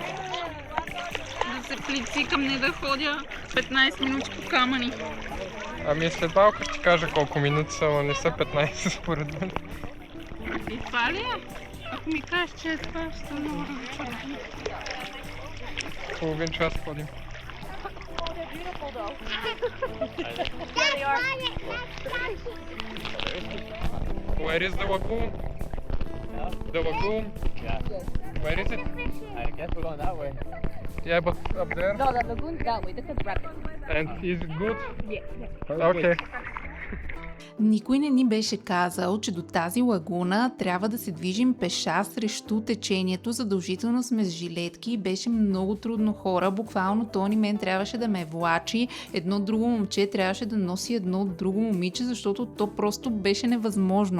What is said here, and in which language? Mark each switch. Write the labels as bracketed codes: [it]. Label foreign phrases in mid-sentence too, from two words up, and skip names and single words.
[bg] Да се плицикам, не да ходя 15 минути по камъни. Ами след малко ще ти кажа колко минути са, но не са 15 според мен. И това ли е? Ако ми кажеш, че е това, ще съм много разочарована. Половин час ходим. [en] Where is the lagoon? The lagoon? Yeah. Where is it? I guess we're going that way. Yeah, but up there. No, the lagoon's that way. This is rapid. And is it good? Yeah. Okay. [bg] Никой не ни беше казал, че до тази лагуна трябва да се движим пеша срещу течението. Задължително сме с жилетки и беше много трудно, хора. Буквално Тони мен трябваше да ме влачи. Едно друго момче трябваше да носи едно друго момиче, защото то просто беше невъзможно.